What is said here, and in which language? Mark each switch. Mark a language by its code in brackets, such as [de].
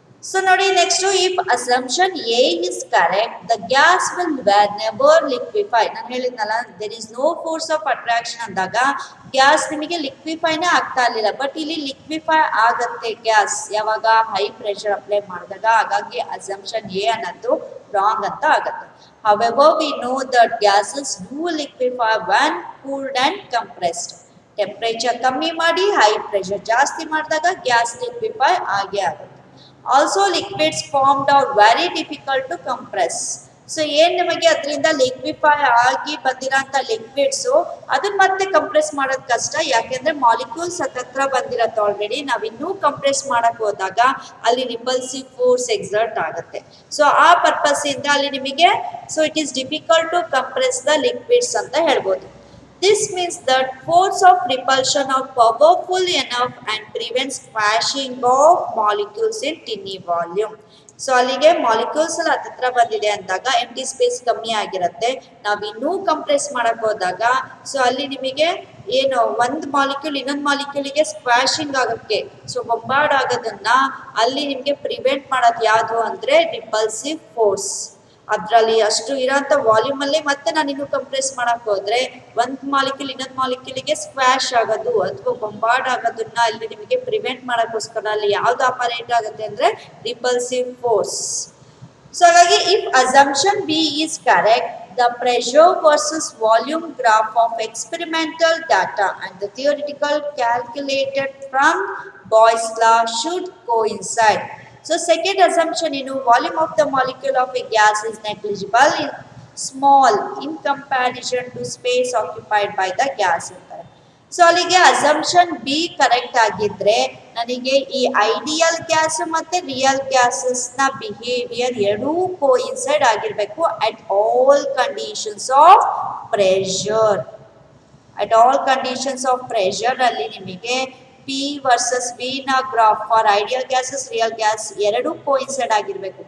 [en] so [kn] ನೋಡಿ [en] Next if assumption A is correct the gas will never liquefy. [kn] ನಾನು ಹೇಳಿದ್ನಲ್ಲ [en] there is no force of attraction [kn] ಅಂದಾಗ gas ನಿಮಗೆ ಲಿಕ್ವಿಫೈನೇ ಆಗ್ತಾ ಇರಲಿಲ್ಲ. ಬಟ್ ಇಲ್ಲಿ ಲಿಕ್ವಿಫೈ ಆಗತ್ತೆ ಗ್ಯಾಸ್ ಯಾವಾಗ ಹೈ ಪ್ರೆಷರ್ ಅಪ್ಲೈ ಮಾಡಿದಾಗ. ಹಾಗಾಗಿ ಅಸಂಪ್ಷನ್ ಎ ಅನ್ನೋದು ರಾಂಗ್ ಅಂತ ಆಗುತ್ತೆ. [en] However, we know that gases do liquefy when cooled and compressed. [kn] Temperature ಕಮ್ಮಿ ಮಾಡಿ ಹೈ ಪ್ರೆಷರ್ ಜಾಸ್ತಿ ಮಾಡಿದಾಗ ಗ್ಯಾಸ್ ಲಿಕ್ವಿಫೈ ಆಗೇ ಆಗುತ್ತೆ. [en] Also liquids formed are very difficult to compress. [kn] So ಏನ್ ನಿಮಗೆ ಅದರಿಂದ ಲಿಕ್ವಿಫೈ ಆಗಿ ಬಂದಿರೋಂಥ ಲಿಕ್ವಿಡ್ಸು ಅದನ್ನ ಮತ್ತೆ ಕಂಪ್ರೆಸ್ ಮಾಡೋದು ಕಷ್ಟ. ಯಾಕೆಂದ್ರೆ ಮಾಲಿಕ್ಯೂಲ್ಸ್ ಹತ್ರ ಬಂದಿರತ್ತೆ ಆಲ್ರೆಡಿ. ನಾವು ಇನ್ನೂ ಕಂಪ್ರೆಸ್ ಮಾಡಕ್ ಹೋದಾಗ ಅಲ್ಲಿ ರಿಪಲ್ಸಿವ್ ಫೋರ್ಸ್ ಎಕ್ಸರ್ಟ್ ಆಗುತ್ತೆ. ಸೊ ಆ ಪರ್ಪಸ್ ಇಂದ ಅಲ್ಲಿ ನಿಮಗೆ [en] so it is difficult to compress the liquids [kn] ಅಂತ ಹೇಳ್ಬೋದು. [en] This means that force of repulsion are powerful enough and prevents crashing of molecules in tiny volume. [kn] So ಅಲ್ಲಿಗೆ molecules ಎಲ್ಲ ಹತ್ರ ಬಂದಿದೆ ಅಂದಾಗ ಎಂಟಿ ಸ್ಪೇಸ್ ಕಮ್ಮಿ ಆಗಿರುತ್ತೆ. ನಾವು ಇನ್ನೂ ಕಂಪ್ರೆಸ್ ಮಾಡಕ್ ಹೋದಾಗ ಸೊ ಅಲ್ಲಿ ನಿಮಗೆ ಏನು ಒಂದು ಮಾಲಿಕ್ಯೂಲ್ ಇನ್ನೊಂದು ಮಾಲಿಕ್ಯೂಲಿಗೆ ಸ್ಕ್ವಾಶಿಂಗ್ ಆಗೋಕ್ಕೆ ಸೊ ಬೊಂಬಾರ್ಡ್ ಆಗೋದನ್ನ ಅಲ್ಲಿ ನಿಮಗೆ ಪ್ರಿವೆಂಟ್ ಮಾಡೋದು ಯಾವುದು ಅಂದರೆ ರಿಪಲ್ಸಿವ್ ಫೋರ್ಸ್. ಅದರಲ್ಲಿ ಅಷ್ಟು ಇರೋಂಥ ವಾಲ್ಯೂಮ್ ಅಲ್ಲಿ ಮತ್ತೆ ನಾನು ಇನ್ನೂ ಕಂಪ್ರೆಸ್ ಮಾಡಕ್ ಹೋದ್ರೆ ಒಂದು ಮಾಲಿಕ್ಯೂಲ್ ಇನ್ನೊಂದು ಮಾಲಿಕ್ಯೂಲಿಗೆ ಸ್ಕ್ವಾಶ್ ಆಗೋದು ಅಥವಾ ಬೊಂಬಾರ್ಡ್ ಆಗೋದನ್ನ ಅಲ್ಲಿ ನಿಮಗೆ ಪ್ರಿವೆಂಟ್ ಮಾಡೋಕ್ಕೋಸ್ಕರ ಅಲ್ಲಿ ಯಾವ್ದು ಆಪರೇಟ್ ಆಗುತ್ತೆ ಅಂದ್ರೆ ರಿಪಲ್ಸಿವ್ ಫೋರ್ಸ್. ಸೊ ಹಾಗಾಗಿ [en] If assumption B is correct the pressure versus volume graph of experimental data and the theoretical calculated from Boyle's law should coincide. So second assumption volume of the molecule of a gas is negligible, small in comparison to space occupied by the gas. [kn] So ಅಲ್ಲಿಗೆ assumption B correct ಆಗಿದ್ರೆ ನನಗೆ ಈ ideal gas ಮತ್ತೆ real gases ನ behaviour ಎರಡೂ coincide ಆಗಿರ್ಬೇಕು [en] At all conditions of pressure. At all conditions of pressure [kn] ಅಲ್ಲಿ ನಿಮಗೆ ಪಿ ವರ್ಸಸ್ ವಿ ನ graph for ideal gases real gas ಎರಡೂ ಕೋಇನ್ಸೈಡ್ ಆಗಿರ್ಬೇಕು.